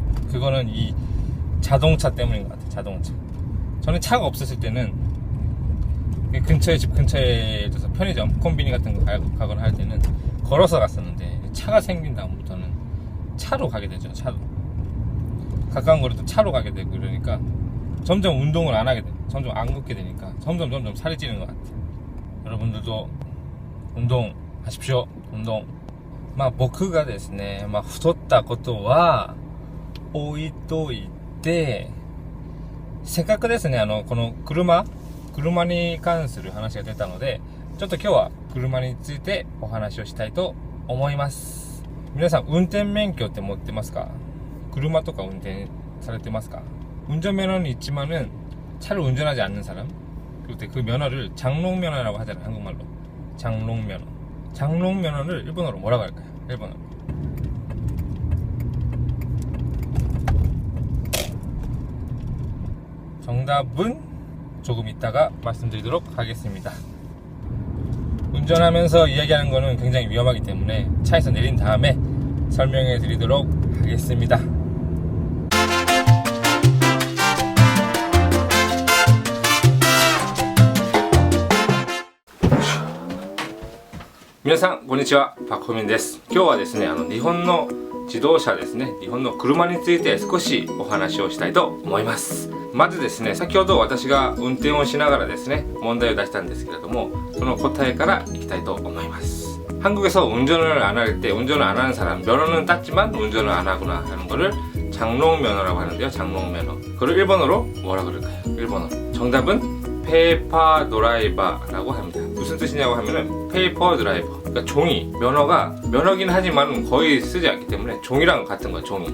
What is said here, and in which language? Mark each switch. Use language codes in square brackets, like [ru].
[ko] 그거는 이 자동차 때문인 것 같아요. 자동차. 저는 차가 없었을 때는 집 근처에 있어서 편의점, 콤비니 같은 거 가거나 할 때는 걸어서 갔었는데, 차가 생긴 다음부터는 차로 가게 되죠. 차로. 가까운 거리도 차로 가게 되고 이러니까 점점 운동을 안 하게 돼요. 점점 안 걷게 되니까 점점 살이 찌는 것 같아요. 여러분들도 운동하십시오. 운동. [ja] 僕がですね、太ったことは置いといて、せっかくですね、この車に関する話が出たので、ちょっと今日は車についてお話をしたいと思います。皆さん運転免許って持ってますか？車とか運転されてますか? [ko] 운전면허는 있지만은 차를 운전하지 않는 사람, 그때 그 면허를 장롱면허라고 하잖아요, 한국말로. 장롱면허를 일본어로 뭐라고 할까요? 일본어로. 정답은 조금 이따가 말씀드리도록 하겠습니다. 운전하면서 이야기하는 거는 굉장히 위험하기 때문에 차에서 내린 다음에 설명해 드리도록 하겠습니다. [ja] 皆さんこんにちは、パクコミンです。今日はですね、日本の自動車ですね、日本の車について少しお話をしたいと思います。まずですね、先ほど私が運転をしながらですね、問題を出したんですけれども、その答えからいきたいと思います. [ko] 한국에서 운전을 안 할 때, 운전을 안 하는 사람, 면허는 땄지만 운전을 안 하거나 하는 거를 장롱면허라고 하는데요. 장롱면허. 그걸 일본어로 뭐라 그럴까요? 일본어로. 정답은 페이퍼 드라이버라고 합니다. 무슨 뜻이냐고 하면은 페이퍼 드라이버, 그러니까 종이, 면허가 면허긴 하지만 거의 쓰지 않기 때문에 종이랑 같은 거예요.